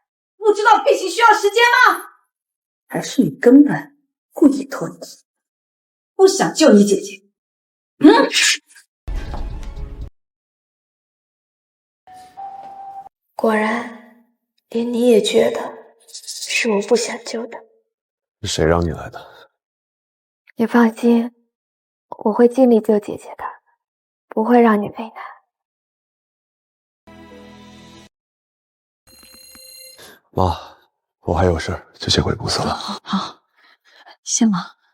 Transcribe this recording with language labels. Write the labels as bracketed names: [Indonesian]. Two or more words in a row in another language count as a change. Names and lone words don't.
[Chinese] 不知道病情需要時間嗎？還是你根本故意拖延，不想救你姐姐？果然，連你也覺得是我不想救的。是誰讓你來的？你放心，我會盡力救姐姐的，不會讓你為難。媽，我還有事，就先回公司了。好，先忙。